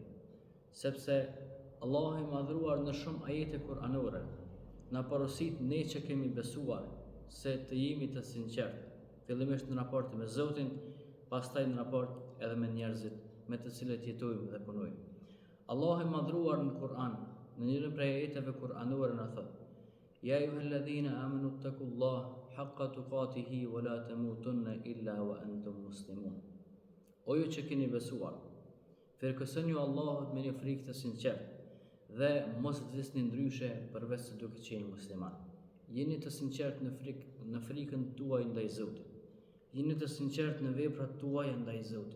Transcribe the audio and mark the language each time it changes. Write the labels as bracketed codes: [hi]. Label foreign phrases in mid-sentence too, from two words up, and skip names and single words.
[sq] Sepse Allahu i madhruar në shumë ajete kuranore na porosit ne që kemi besuar se të jemi të sinqertë, fillimisht në raport me Zotin, pastaj në raport edhe me njerëzit me të cilët jetojmë dhe punojmë. Allahu i madhruar në Kur'an, në njërin prej ajeteve kuranore na thot: [ar] يا أيها الذين آمنوا اتقوا الله حق تقاته ولا تموتن إلا وأنتم مسلمون. [sq] O ju që keni besuar, frikësoni Allahut me një frikë të sinqertë dhe mos vdisni ndryshe përveç se duke qenë musliman. Jeni të sinqertë në frikën tuaj ndaj Zotit. Jeni të sinqertë në veprat tuaja ndaj Zotit.